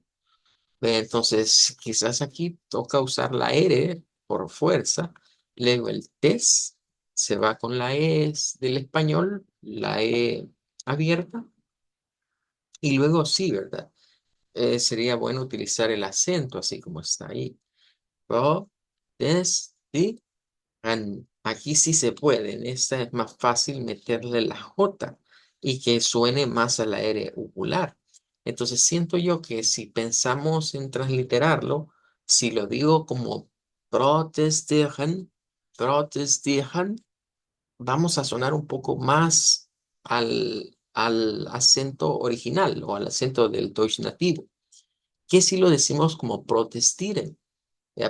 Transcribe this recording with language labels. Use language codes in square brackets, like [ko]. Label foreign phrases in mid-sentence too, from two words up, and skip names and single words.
[es] Entonces, quizás aquí toca usar la R por fuerza, luego el TES se va con la E del español, la E abierta, y luego sí, ¿verdad? Sería bueno utilizar el acento así como está ahí. Pro, des, di, an. Aquí sí se puede. En esta es más fácil meterle la J y que suene más a la R uvular. Entonces siento yo que si pensamos en transliterarlo, si lo digo como protestieren, protestieren, vamos a sonar un poco más al acento original o al acento del Deutsch nativo que si lo decimos como protestieren, ¿ya?